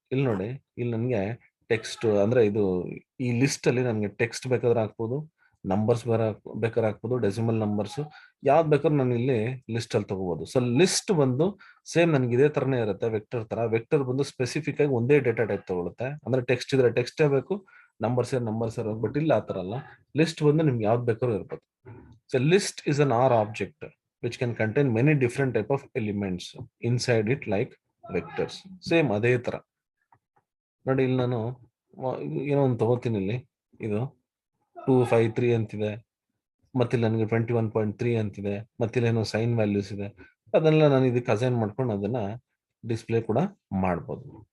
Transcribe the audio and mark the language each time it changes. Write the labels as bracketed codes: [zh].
[kn] ಇಲ್ಲಿ ನೋಡಿ, ಇಲ್ಲಿ ನನಗೆ ಟೆಕ್ಸ್ಟ್ ಅಂದ್ರೆ ಇದು ಈ ಲಿಸ್ಟ್ ಅಲ್ಲಿ ನನಗೆ ಟೆಕ್ಸ್ಟ್ ಬೇಕಾದ್ರೆ ಹಾಕ್ಬೋದು, ನಂಬರ್ಸ್ ಬೇಕಾದ್ರೆ ಹಾಕ್ಬೋದು, ಡೆಸಿಮಲ್ ನಂಬರ್ಸ್ ಯಾವ್ದು ಬೇಕಾದ್ರೂ ನಾನು ಇಲ್ಲಿ ಲಿಸ್ಟ್ ಅಲ್ಲಿ ತಗೋಬಹುದು. ಸೊ ಲಿಸ್ಟ್ ಬಂದು ಸೇಮ್ ನನಗೆ ಇದೇ ತರನೇ ಇರುತ್ತೆ ವೆಕ್ಟರ್ ತರ. ವೆಕ್ಟರ್ ಬಂದು ಸ್ಪೆಸಿಫಿಕ್ ಆಗಿ ಒಂದೇ ಡೇಟಾ ಟೈಪ್ ತಗೊಳುತ್ತೆ. ಅಂದ್ರೆ ಟೆಕ್ಸ್ಟ್ ಇದ್ರೆ ಟೆಕ್ಸ್ಟೇ ಬೇಕು, ನಂಬರ್ಸ್ ಇರ್ಬೇಕು. ಬಟ್ ಇಲ್ಲ ಆ ತರ ಅಲ್ಲ, ಲಿಸ್ಟ್ ಬಂದು ನಿಮ್ಗೆ ಯಾವ್ದು ಬೇಕಾದ್ರೂ ಇರ್ಬೋದು. [en] So list is an R object which can contain many different type of elements inside it like vectors. [kn] Same ಅದೇ ತರ ನೋಡಿ, ಇಲ್ಲಿ ನಾನು ಏನೋ ಒಂದು ತಗೋತೀನಿ. ಇಲ್ಲಿ ಇದು 253 ಅಂತಿದೆ, ಮತ್ತಿಲ್ಲಿ ನನಗೆ 21.3 ಅಂತಿದೆ, ಮತ್ತಿಲ್ಲಿ ಏನೋ ಸೈನ್ ವ್ಯಾಲ್ಯೂಸ್ ಇದೆ. ಅದನ್ನೆಲ್ಲ ನಾನು ಇದಕ್ಕೆ ಅಸೈನ್ ಮಾಡ್ಕೊಂಡು ಅದನ್ನ ಡಿಸ್ಪ್ಲೇ ಕೂಡ ಮಾಡ್ಬೋದು.